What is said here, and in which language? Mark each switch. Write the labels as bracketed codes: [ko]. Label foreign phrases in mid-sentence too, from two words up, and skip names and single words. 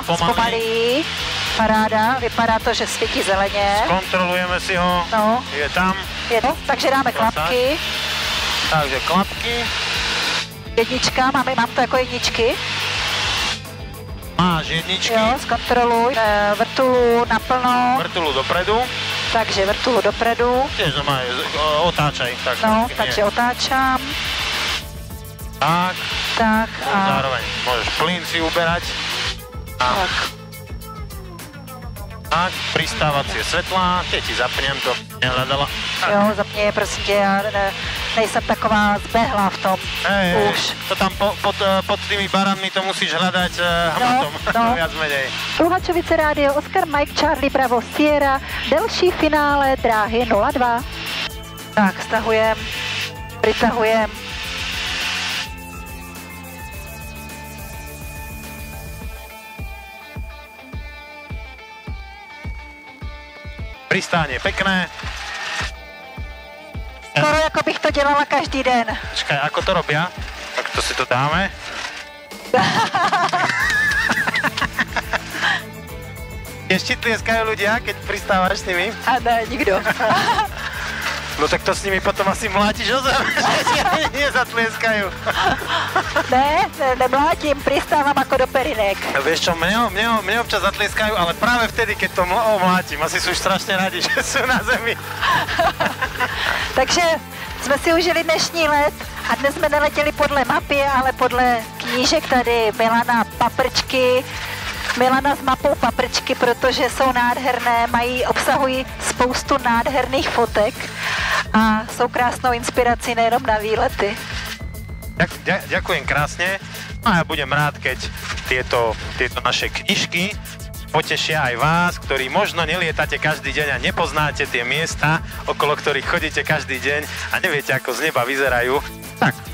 [cs] zpomalí. Paráda, vypadá to, že svítí zeleně. Kontrolujeme si ho, je tam. Takže dáme klapky. Takže klapky. Jednička, mám to jako jedničky. Máš jedničky. Jo, zkontroluj. Vrtulu naplno. [sk] Vrtulu dopredu. Takže vrtulu dopredu. Tiež doma otáčaj. Tak, takže otáčam. Tak. Zároveň môžeš plyn si uberať. Tak, pristávacie svetlá, keď ti zapnem to, nehľadala. [cs] Jo, zapni je, prosím tě, já nejsem taková zbehla v tom už. [sk] To tam pod tými baranmi to musíš hľadať hmatom, viac menej. Luhačovice rádio, [en] Oscar Mike Charlie Bravo Sierra, [cs] delší finále dráhy 02. [sk] Tak, pritahujem. Pristánie pekné. [cs] Skoro jako bych to dělala každý den. [sk] Počkaj, ako to robia? Tak to si to dáme. Ešte tlieskajú ľudia, keď pristávaš s nimi? [cs] A ne, nikdo. [sk] No tak to s nimi potom asi mlátiš o zem, že si ani nezatlieskajú. Ne, nemlátím, pristávam ako do perinek. Vieš čo, mne občas zatlieskajú, ale práve vtedy, keď to mlátim. Asi sú už strašne radi, že sú na zemi. [cs] Takže jsme si užili dnešní let a dnes jsme neletěli podle mapy, ale podle knížek tady Milana s mapou Paprčky, protože jsou nádherné, obsahují spoustu nádherných fotek a jsou krásnou inspirací nejenom na výlety. [sk] Ďakujem krásne. No a ja budem rád, keď tieto naše knižky potešia aj vás, ktorí možno nelietate každý deň a nepoznáte tie miesta, okolo ktorých chodíte každý deň a neviete, ako z neba vyzerajú.